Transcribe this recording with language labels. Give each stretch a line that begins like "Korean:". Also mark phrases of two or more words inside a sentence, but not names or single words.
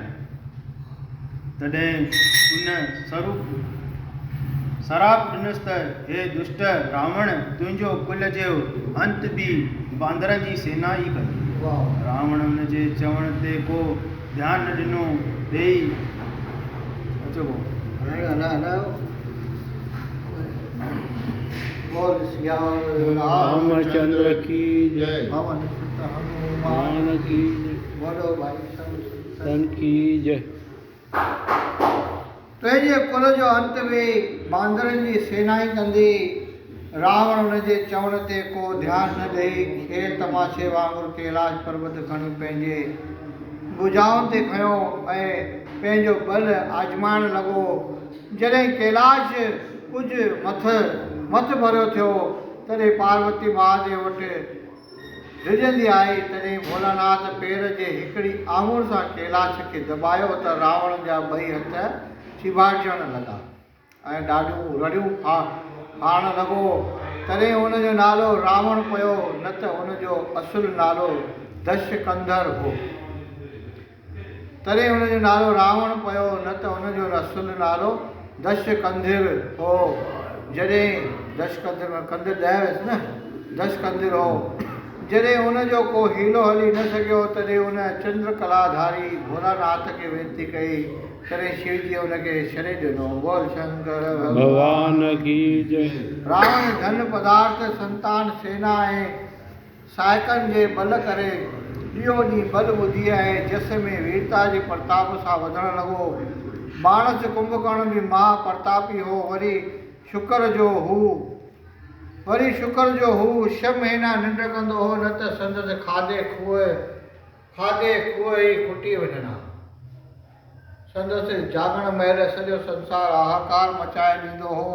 Sindhi: तॾहिं उन सराप ॾिनुसि त हे दुष्ट रावण, तुंहिंजो कुल जो अंत बि बांदरनि जी सेना ई कंदी। रावण उन जे चवण ते को ध्यानु न ॾिनो ॾेई
Hindi: रामचंद्र की जय, हनुमान की जय, की जय।
Sindhi: तुंहिंजे कुल जो अंत बि बांदरनि जी सेना ई कंदी। रावण हुन जे चवण ते को ध्यानु न ॾेई खेल तमाशे वांगुरु कैलाश पर्वत खणी पंहिंजे भुजाउनि ते खयो ऐं पंहिंजो बल आज़माइण लॻो। जॾहिं कैलाश कुझु मथ भरियो थियो, तॾहिं पार्वती महादेव वटि डिॼंदी आई। तॾहिं भोलानाथ पेर जे हिकिड़ी आङुर सां कैलाश खे दॿायो त रावण जा ॿई हथ चिबाटण लॻा ऐं ॾाढियूं रड़ियूं खाइण लॻो। तॾहिं हुनजो नालो रावण पियो, न त हुनजो असुलु नालो दशकंधर हो। तॾहिं हुनजो नालो रावण पियो, न त हुनजो असुलु नालो दशकंधिर हो। जॾहिं दशकंधिर में कंधिर 10 हुयसि न, दशकंधिर हो। जॾहिं हुनजो को हीलो हली न सघियो, तॾहिं हुन चंद्रकलाधारी भोलानाथ खे वेनती कई। तॾहिं शिव जी हुनखे छॾे ॾिनो।
Hindi: बोल शंकर भगवान की जय।
Sindhi: रावण धन पदार्थ संतान सेना ऐं सायकनि जे बल करे इहो ॾींहुं बल ॿुधी ऐं जस में वीरता जे प्रताप सां वधणु लॻो। माणस कुंभकर्ण बि महा प्रतापी हो। वरी शुक्र जो हू 6 महीना निंड कंदो हो, न त संदसि खाधे खूह ई खुटी वञणा। संदसि जागण महिल सॼो संसार हाहाकार मचाए ॾींदो हो।